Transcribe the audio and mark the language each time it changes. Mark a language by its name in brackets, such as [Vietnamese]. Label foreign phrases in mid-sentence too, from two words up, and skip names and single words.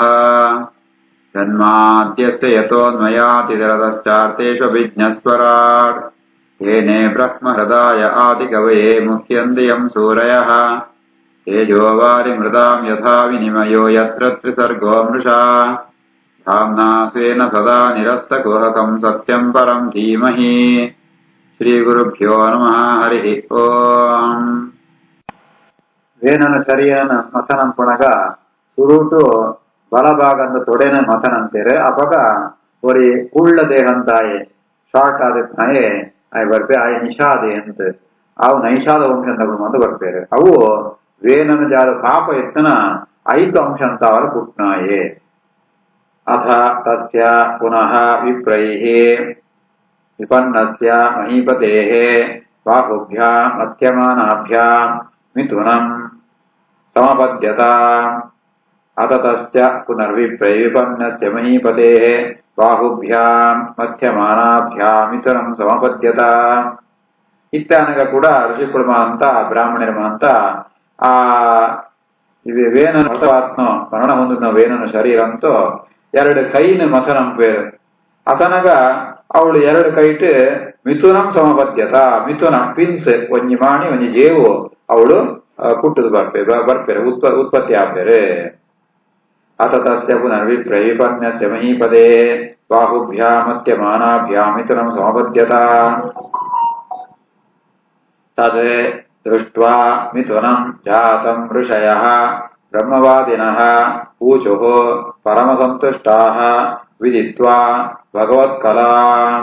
[Sanskrit] जन्माद्यस्य यतोऽन्वयातिरतश्चार्तेष्वभिज्ञस्वराट् येने ब्रह्महृदाय आदिकवये मुह्यन्ति यम् सूरयः। तेजोवारिमृताम् यथा विनिमयो यत्र त्रिसर्गो मृषा धाम्ना स्वेन सदा निरस्तकुहकम् सत्यम् परम् धीमहि। श्रीगुरुभ्यो नमः। हरिः ओम्. [Tulu] ವೇನನ ಶರೀರನ ಮಥನಂ ಪುಣಗ ಸುರುಟು ಬಲಭಾಗಂದ ತೊಡೆನ ಮಥನಂತೀರ ಅಪಗ ಒರಿ ಕುಳ್ಳ ದೇಹಂತಾಯೆ ಶಾರ್ಟ್ ಆದಿತ್ನಾಯೆ ಅವು ಬರ್ಪೆ ಆಯ ನಿಷಾದೆ ಅಂತ ಅವು ನೈಷಾದ ವಂಶಂತಗಳು ಅಂತ ಬರ್ಪೇರೆ. ಅವು ವೇನನ ಜಾಲ ಪಾಪ ಎತ್ತನ 5 ಅಂಶ ಅಂತ ಅವರ ಪುಟ್ನಾಯೆ. [Sanskrit] ಅಥ ತಸ್ಯ ಪುನಃ ವಿಪ್ರೈಃ ವಿಪನ್ನಸ್ಯ ಮಹೀಪತೇಃ ಬಾಹುಭ್ಯಾಂ ಮಧ್ಯಮಾನಾಭ್ಯಾಂ ಮಿಥುನಂ ಸಮಪದ್ಯತ. ಅಥ ತಸ್ಯ ಪುನರ್ವಿಪ್ರೈಃ ವಿಪನ್ನಸ್ಯ ಮಹೀಪತೇಃ ಬಾಹುಭ್ಯಾಂ ಮಧ್ಯಮಾನಾಭ್ಯಾಂ ಮಿಥುನಂ ಸಮಪದ್ಯತ. [Tulu] ಇತ್ತಾನಗ ಕೂಡ ಋಷಿಕುಳ್ಮ ಅಂತ ಬ್ರಾಹ್ಮಣರ ಅಂತ ಆ ವೇನನ ಮೃತವಾತ್ಮ ಮರಣ ಹೊಂದಿದ ವೇನನ ಶರೀರ ಅಂತೂ 2 ಕೈನ ಮಥನಂ ಪೇರು. ಅತನಗ ಅವಳು 2 ಕೈಟ್ ಮಿಥುನಂ ಸಮಪದ್ಯತ. ಮಿಥುನ ಪಿನ್ಸ್ ಒಂಜಿ ಮಾಣಿ ಒಂಜಿ ಜೇವು ಅವಳು ಪುಟ್ಟದು ಬರ್ಪೇರೆ ಉತ್ಪತ್ತಿ ಆಪೇರೆ. [Sanskrit] ಅಥ ತಸ್ಯ ಪುನರ್ವಿಪ್ರೈಃ ವಿಪನ್ಯಸ್ಯ ಮಹೀಪದೇ ಬಾಹುಭ್ಯಾಂ ಮಧ್ಯಮಾನಾಭ್ಯಾಂ ಮಿಥುನಂ ಸಮಪದ್ಯತ. ತದ್ ದೃಷ್ಟ್ವಾ ಮಿಥುನಂ ಜಾತಂ ಋಷಯಃ ಬ್ರಹ್ಮವಾದಿನಃ ಊಚುಃ ಪರಮಸಂತುಷ್ಟಾಃ ವಿದಿತ್ವಾ ಭಗವತ್ಕಲಾಂ.